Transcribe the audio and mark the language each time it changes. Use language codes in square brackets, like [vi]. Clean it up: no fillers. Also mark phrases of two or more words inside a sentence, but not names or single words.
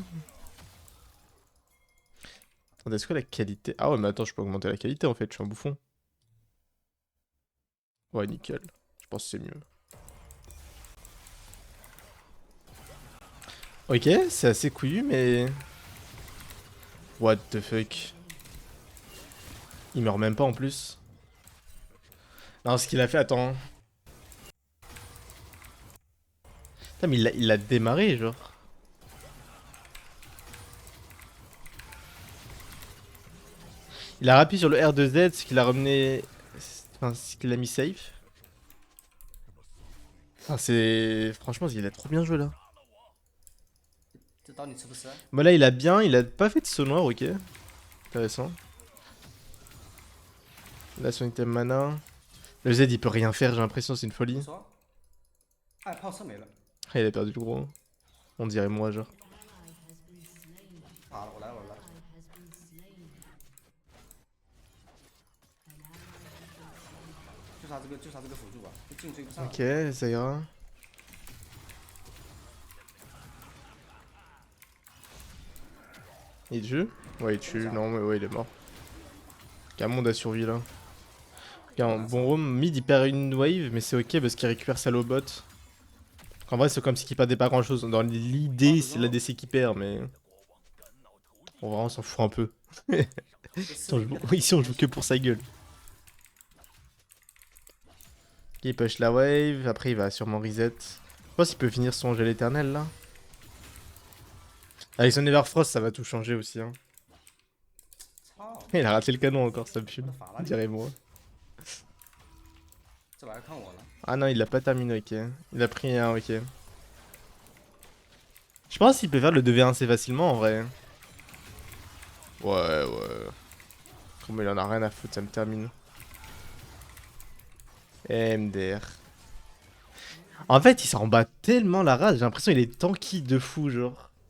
[fr] Attendez, est-ce que la qualité... Ah ouais, mais attends, je peux augmenter la qualité en fait, je suis un bouffon. Ouais, nickel. Je pense que c'est mieux. Ok, c'est assez couillu, mais... [en] What the fuck. [fr] Il meurt même pas en plus. Non, ce qu'il a fait, attends. Putain, mais il l'a démarré, genre. Il a rappuyé sur le R2Z, ce qu'il a ramené... Enfin, ce qu'il a mis safe. Enfin, c'est... Franchement, il a trop bien joué, là. [zh] 这刀你吃不吃？ [fr] Bah là, il a bien, il a pas fait de saut noir, ok. Intéressant. Là, son item mana. Le Z, il peut rien faire, j'ai l'impression, c'est une [zh] 不 [fr] folie. [zh] 错，哎，炮车没了， [fr] Ah, il a perdu le gros. On dirait moi, genre. [zh] 打了，我来了，我来了。就杀这个辅助吧，这进追不上。 [fr] Ok, ça ira. Il tue? Ouais, il tue. Non, mais ouais, il est mort. Quel monde a survécu là. Ok, un bon roam. Mid, il perd une wave, mais c'est ok parce qu'il récupère sa [en] low bot. [fr] En vrai, c'est comme s'il perdait pas grand chose. Dans l'idée, c'est l'ADC qui perd, mais. En vrai, on s'en fout un peu. [zh] 这四个一个太 [fr] Ici, on joue que pour sa gueule. Ok, il push la wave. Après, il va sûrement reset. Je pense qu'il peut finir son gel éternel là. Avec son Everfrost, ça va tout changer aussi. Hein. [zh] 操， [fr] Il a raté le canon encore, ça me [zh] 我 [fr] fume. [zh] 的法拉利， [fr] Dirais-moi. [zh] 这玩意儿看我了。 [fr] Ah non, il l'a pas terminé, ok. Il a pris un, ok. Je pense qu'il peut faire le 2v1 assez facilement en vrai. Ouais, ouais. Comme il en a rien à foutre, ça me termine. MDR. En fait, il s'en bat tellement la race, j'ai l'impression qu'il est tanky de fou, genre.